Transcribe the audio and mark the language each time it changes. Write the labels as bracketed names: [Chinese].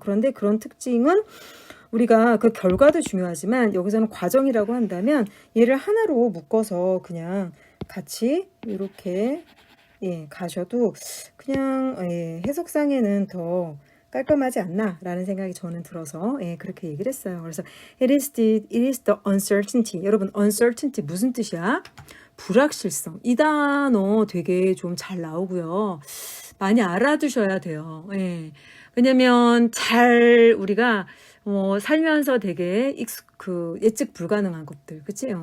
[Korean] 그런데 그런 특징은 우리가 그 결과도 중요하지만 여기서는 과정이라고 한다면 얘를 하나로 묶어서 그냥 같이 이렇게 예, 가셔도 그냥 예, 해석상에는 더 깔끔하지 않나 라는 생각이 저는 들어서 예, 그렇게 얘기를 했어요. 그래서 [English] it is the uncertainty. [Korean] 여러분 uncertainty 무슨 뜻이야? 불확실성. 이 단어 되게 좀 잘 나오고요. 많이 알아두셔야 돼요. 예. 왜냐면 잘 우리가 살면서 되게 예측 불가능한 것들, 그치?